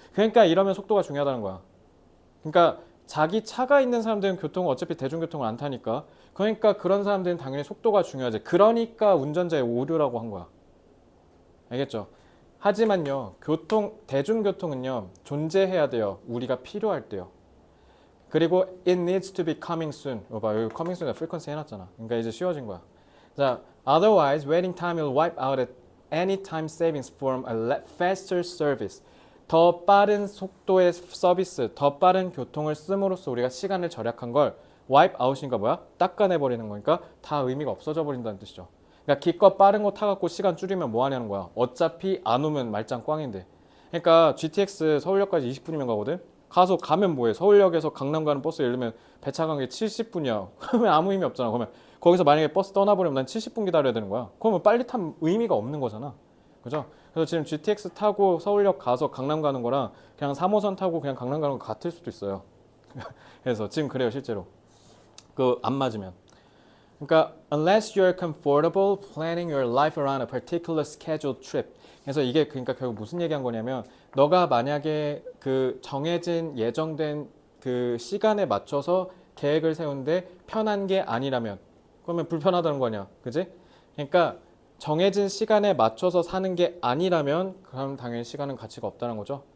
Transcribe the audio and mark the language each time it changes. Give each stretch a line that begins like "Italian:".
Korean: 그러니까 이러면 속도가 중요하다는 거야. 그러니까 자기 차가 있는 사람들은 교통을 어차피 대중교통을 안 타니까. 그러니까 그런 사람들은 당연히 속도가 중요하지. 그러니까 운전자의 오류라고 한 거야. 알겠죠? 하지만요, 대중교통은요, 존재해야 돼요. 우리가 필요할 때요.
English: 그리고 it needs to be coming soon.
Korean: 봐, 여기
English: coming soon
Korean: 에 frequency 해놨잖아. 그러니까 이제 쉬워진 거야.
English: 자, otherwise waiting time will wipe out any time savings from a faster service.
Korean: 더 빠른 속도의 서비스, 더 빠른 교통을 씀으로써 우리가 시간을 절약한 걸 wipe out이니까 뭐야? 닦아내버리는 거니까 다 의미가 없어져 버린다는 뜻이죠. 그러니까 기껏 빠른 거 타갖고 시간 줄이면 뭐 하냐는 거야. 어차피 안 오면 말짱 꽝인데. 그러니까 GTX 서울역까지 20분이면 가거든. 가면 뭐해? 서울역에서 강남 가는 버스 예를 들면 배차 간게 70분이야. 그러면 아무 의미 없잖아. 그러면 거기서 만약에 버스 떠나버리면 난 70분 기다려야 되는 거야. 그러면 빨리 타면 의미가 없는 거잖아. 그죠? 그래서 지금 GTX 타고 서울역 가서 강남 가는 거랑 그냥 3호선 타고 그냥 강남 가는 거 같을 수도 있어요. 그래서 지금 그래요, 실제로. 안 맞으면.
English: 그러니까 unless you're comfortable planning your life around a particular scheduled trip.
Korean: 그래서 이게 그러니까 결국 무슨 얘기한 거냐면 너가 만약에 그 정해진 예정된 그 시간에 맞춰서 계획을 세우는데 편한 게 아니라면 그러면 불편하다는 거 아니야. 그지? 그러니까 정해진 시간에 맞춰서 사는 게 아니라면 그럼 당연히 시간은 가치가 없다는 거죠.